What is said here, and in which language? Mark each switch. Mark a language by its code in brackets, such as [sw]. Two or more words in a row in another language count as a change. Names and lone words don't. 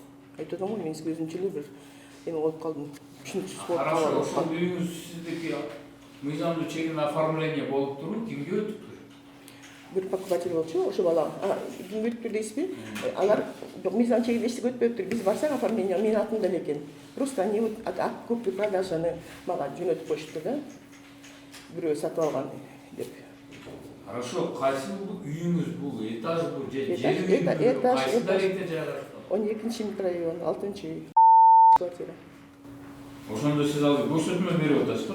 [ky] Айтып атам го, мен өзүмчө эле бир эме болуп калдым. Түшүнүксүз болуп Хорошо, калдым. ошол үйүңүз сиздики мыйзамдуу чегин оформление болуп туруп, кимге өтүптүр? Бир покупатель болчу, ошо бала. Кимге өтүптүр дейсизби? Алар мыйзам чегинде эчтеке өтпөптүр. Биз барсак оформление менин атымда эле экен. [ru] Просто они вот купли [ky] продажаны мага жөнөтүп коюшту да. Бирөө сатып алган деп. Хорошо, кайсы үйүңүз бул? Этаж бул же Этаж, этаж. Кайсы даректе жайгашкан? 12-нчи микрорайон, 6-нчы квартира. Ошондо сиз азыр көрсөтмө берип атасызбы?